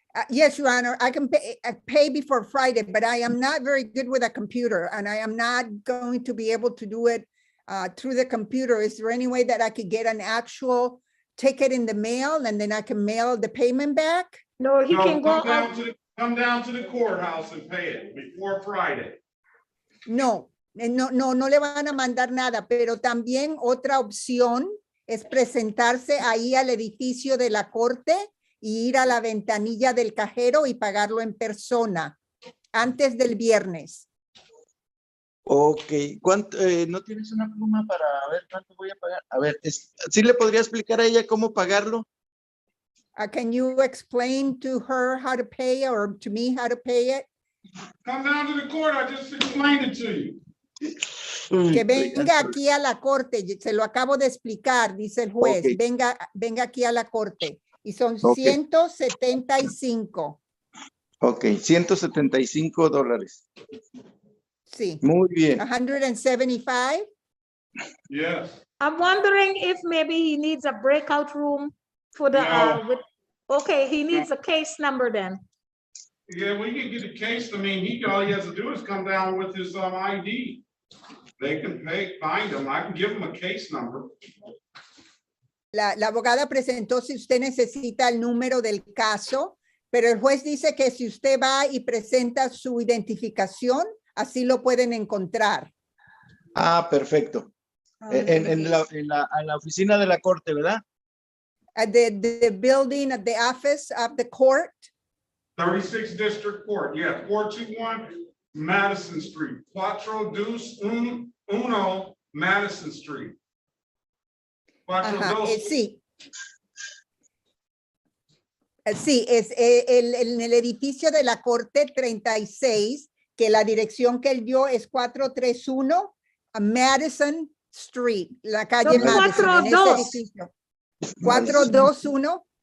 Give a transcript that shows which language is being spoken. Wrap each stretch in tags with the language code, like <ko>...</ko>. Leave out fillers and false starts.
<en>Yes, Your Honor, I can pay before Friday, but I am not very good with a computer and I am not going to be able to do it through the computer. Is there any way that I could get an actual ticket in the mail and then I can mail the payment back? No, he No, can go come down to the courthouse and pay it before Friday.</en> <es>No, no le van a mandar nada, pero también otra opción es presentarse ahí al edificio de la corte y ir a la ventanilla del cajero y pagarlo en persona antes del viernes. Ok, ¿no tienes una pluma para ver cuánto voy a pagar? A ver, ¿sí le podría explicar a ella cómo pagarlo?</es> <en>Can you explain to her how to pay or to me how to pay it? Come down to the court, I just explained it to you.</en> <es>Que venga aquí a la corte, se lo acabo de explicar, dice el juez, Ok. venga aquí a la corte. Y son Ok. 175. Ok, $175. Sí. Muy bien. 175.</es> <en>Yes. I'm wondering if maybe he needs a breakout room for the, No. okay, he needs a case number then. Yeah, we can get the case. I mean, all he has to do is come down with his ID. They can find him. I can give him a case number.</en> <es>La abogada presentó si usted necesita el número del caso, pero el juez dice que si usted va y presenta su identificación, así lo pueden encontrar. Ah, perfecto. En la oficina de la corte, ¿verdad?</es> <en>At the building, at the office of the court. 36th District Court, yeah, 421 Madison Street, 421 Madison Street.</en> <es>Ajá, sí. Sí, es en el edificio de la Corte 36, que la dirección que él dio es 431 Madison Street, la calle No, Madison, en ese 42. edificio. 421.</es>